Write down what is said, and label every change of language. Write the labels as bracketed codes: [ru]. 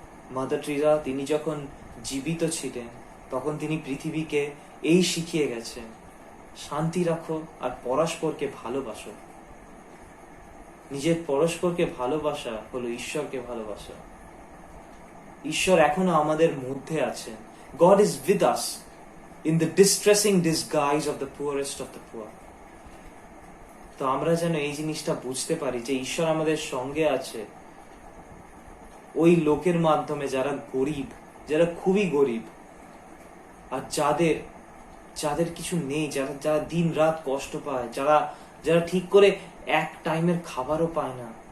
[bn] Mother Teresa তিনি যখন জীবিত ছিলেন, তখন তিনি পৃথিবীকে এই শিখিয়ে গেছেন, শান্তি রাখো আর পরস্পরকে ভালোবাসো। নিজের পরস্পরকে ভালোবাসা হলো ঈশ্বরকে ভালোবাসা। ঈশ্বর এখনো আমাদের মধ্যে আছেন। [en] God is with us in the distressing disguise of the poorest of the poor. [bn] তো আমরা যেন এই জিনিসটা বুঝতে পারি যে ঈশ্বর আমাদের সঙ্গে আছে ওই লোকের মাধ্যমে যারা গরিব, যারা খুবই গরিব, আর যাদের কিছু নেই, যারা দিন রাত কষ্ট পায়, যারা ঠিক করে এক টাইমের খাবারও পায় না,